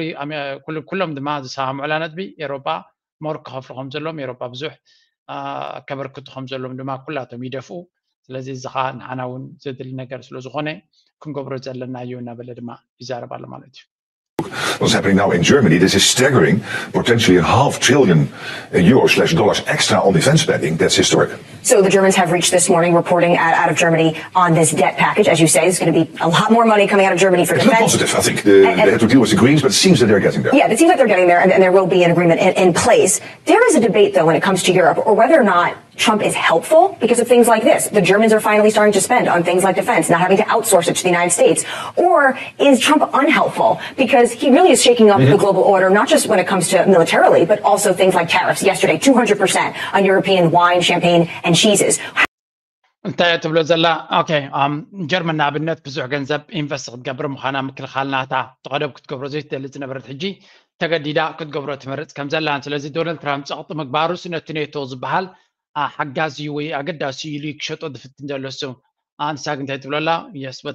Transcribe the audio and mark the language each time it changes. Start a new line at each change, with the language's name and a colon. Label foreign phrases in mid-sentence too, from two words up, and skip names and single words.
Tigrinya: ኩሎም ድማ ዝሰማምዑላ ነጥቢ ኤውሮጳ ሞር ክኸፍሉ ከም ዘሎም ኤውሮጳ ብዙሕ ከበርክቱ ከም ዘሎም ድማ ኩላቶም ይደፍኡ ስለዚ እዚ ከዓ ንሓና እውን ዘድሊ ነገር ስለ ዝኾነ ክንገብሮ ዘለና እዩ እናበለ ድማ ይዛረብ ኣሎ ማለት እዩ
English: What's happening now in Germany, this is staggering, potentially €500 billion dollars extra on defense spending. That's historic. So the Germans have reached this morning reporting out of Germany on this debt package. As you say, there's going to be a lot more money coming out of Germany for defense. It's positive, I think. They have to deal with the Greens, but it seems that they're getting there. Yeah, it seems like they're getting there, and there will be an agreement in place. There is a debate, though, when it comes to Europe, or whether or not Trump is helpful because of things like this. The Germans are finally starting to spend on things like defense, not having to outsource it to the United States. Or is Trump unhelpful because he really is shaking up the global order, not just when it comes to militarily, but also things like tariffs. Yesterday, 200% on European wine, champagne, and cheeses.
Tigrinya: እንታይ ትብሎ ዘላ ኦኬ ጀርመን ንኣብነት ብዙሕ ገንዘብ ኢንቨስት ክትገብር ምዃና ምክልኻልናታ ተቐደብ ክትገብሮ ዘይትደሊ ዝነበረት ሕጂ ተገዲዳ ክትገብሮ ትመርፅ ከም ዘላን ስለዚ ዶናልድ ትራምፕ ፀቕጢ ምግባሩስ ነቲ ኔቶ ዝበሃል ሓጋዚ ወይ ኣገዳሲ ኢሉ ክሸጦ ዝፍትን ዘሎ ሱ ኣንሳ ግን እንታይ ትብለላ የስ በቲ